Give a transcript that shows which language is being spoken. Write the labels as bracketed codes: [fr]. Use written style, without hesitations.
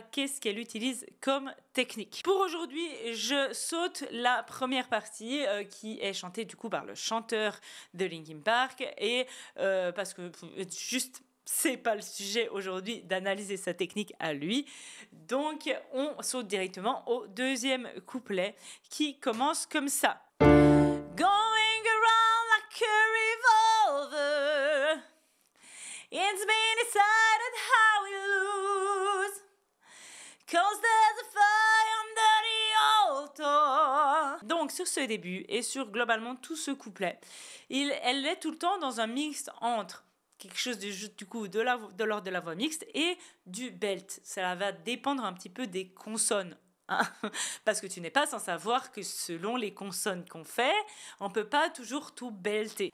[fr] Qu'est-ce qu'elle utilise comme technique. Pour aujourd'hui, je saute la première partie qui est chantée du coup par le chanteur de Linkin Park et parce que juste c'est pas le sujet aujourd'hui d'analyser sa technique à lui. Donc on saute directement au deuxième couplet qui commence comme ça. [en] Going around like a revolver, it's been decided how we lose, 'cause there's a fire under the altar. [fr] Donc sur ce début et sur globalement tout ce couplet, elle est tout le temps dans un mixte entre quelque chose du coup de l'ordre de la voix mixte et du belt. Ça va dépendre un petit peu des consonnes. Parce que tu n'es pas sans savoir que selon les consonnes qu'on fait, on peut pas toujours tout belter.